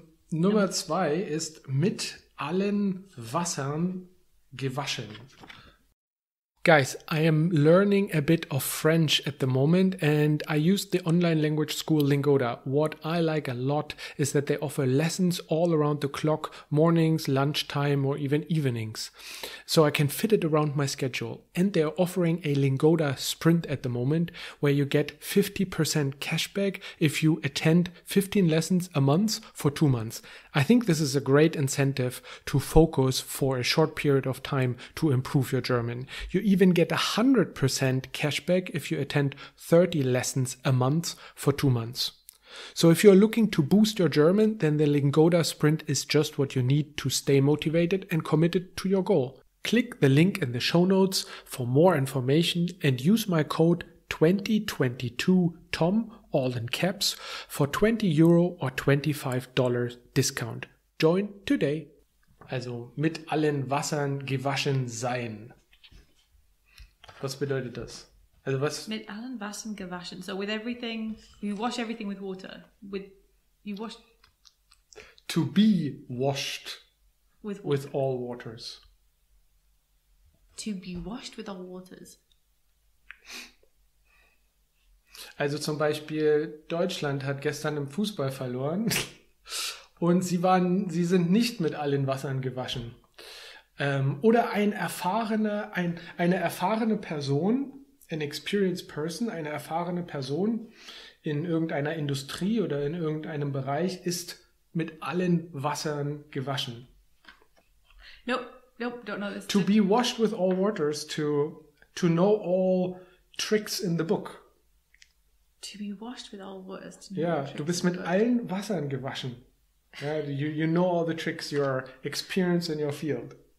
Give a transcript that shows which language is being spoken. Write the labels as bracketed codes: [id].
[de] Nummer 2 ist mit allen Wassern gewaschen. [en] Guys, I am learning a bit of French at the moment and I use the online language school Lingoda. What I like a lot is that they offer lessons all around the clock, mornings, lunchtime or even evenings. So I can fit it around my schedule. And they are offering a Lingoda Sprint at the moment where you get 50% cashback if you attend 15 lessons a month for 2 months. I think this is a great incentive to focus for a short period of time to improve your German. You even get 100% cashback if you attend 30 lessons a month for 2 months. So if you're looking to boost your German, then the Lingoda Sprint is just what you need to stay motivated and committed to your goal. Click the link in the show notes for more information and use my code 2022TOM, all in caps, for €20 or $25 discount. Join today. [de] Also mit allen Wassern gewaschen sein. Was bedeutet das? Also was? Mit allen Wassern gewaschen. [en] So with everything, you wash everything with water. You wash. To be washed with all waters. To be washed with all waters. [de] Also zum Beispiel Deutschland hat gestern im Fußball verloren und sie sind nicht mit allen Wassern gewaschen. Oder eine erfahrene Person, [en] an experienced person, [de] eine erfahrene Person in irgendeiner Industrie oder in irgendeinem Bereich ist mit allen Wassern gewaschen. [en] Nope, don't know this. To be washed with all waters, to know all tricks in the book. To be washed with all waters. [de] Ja, du bist mit allen Wassern gewaschen. [en] Ja, you know all the tricks, you are experienced in your field.